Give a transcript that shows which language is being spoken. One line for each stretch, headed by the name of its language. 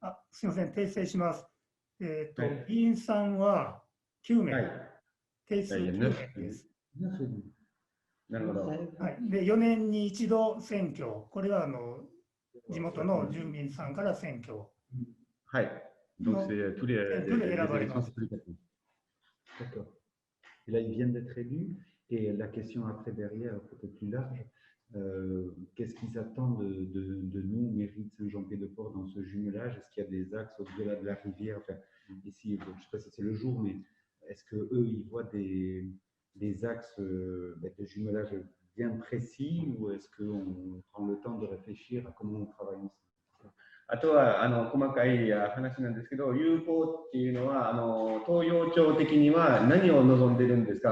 Japanese: すみません、訂正します。議員さんは9名、定数9名です。なるほど。はい、で4年に一度選挙、これは地元の住民さんから選挙。はい。
French: Donc c'est tous les élections supplémentaires. D'accord. Et là, ils viennent d'être élus. Et la question après, derrière, peut-être plus large, qu'est-ce qu'ils attendent de nous, mairie de Saint-Jean-Pied-de-Port, dans ce jumelage? Est-ce qu'il y a des axes au-delà de la rivière? Enfin, ici, bon, je ne sais pas si c'est le jour, mais est-ce qu'eux, ils voient des axes de jumelage bien précis, ou est-ce qu'on prend le temps de réfléchir à comment on travaille ensemble?
Japanese: あとは細かい話なんですけど、友好っていうのは東洋町的には何を望んでるんですか。